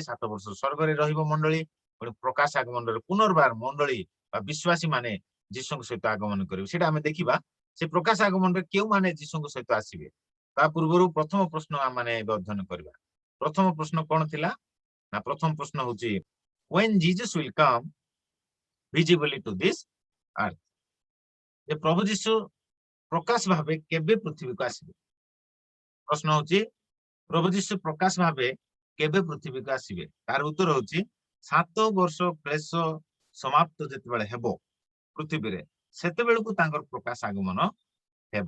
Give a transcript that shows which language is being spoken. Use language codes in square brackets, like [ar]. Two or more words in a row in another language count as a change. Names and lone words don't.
[or] 7 ବର୍ଷ ସ୍ୱର୍ଗରେ ରହିବ ମଣ୍ଡଳୀ, ପୁଣି ପ୍ରକାଶ ଆଗମନରେ ପୁନର୍ବାର ମଣ୍ଡଳୀ ବା ବିଶ୍ୱାସୀ ମାନେ ଯୀଶୁଙ୍କ ସହିତ ଆଗମନ କରିବେ। ସେଇଟା ଆମେ ଦେଖିବା ସେ ପ୍ରକାଶ ଆଗମନରେ କେଉଁମାନେ ଯୀଶୁଙ୍କ ସହିତ ଆସିବେ। ତା ପୂର୍ବରୁ ପ୍ରଥମ ପ୍ରଶ୍ନ ଆମେ ଏବେ ଅଧ୍ୟୟନ କରିବା। ପ୍ରଥମ ପ୍ରଶ୍ନ କଣ ଥିଲା ନା, ପ୍ରଥମ ପ୍ରଶ୍ନ ହଉଛି [en] when Jesus will come visibly to this earth, [or] ଯେ ପ୍ରଭୁ ଯୀଶୁ ପ୍ରକାଶ ଭାବେ କେବେ ପୃଥିବୀକୁ ଆସିବେ। ପ୍ରଶ୍ନ ହଉଛି ପ୍ରଭୁ ଯୀଶୁ ପ୍ରକାଶ ଭାବେ କେବେ ପୃଥିବୀକୁ ଆସିବେ। ତାର ଉତ୍ତର ହଉଛି 7 ବର୍ଷ କ୍ଲେଶ ସମାପ୍ତ ଯେତେବେଳେ ହେବ ପୃଥିବୀରେ, ସେତେବେଳକୁ ତାଙ୍କର ପ୍ରକାଶ ଆଗମନ ହେବ।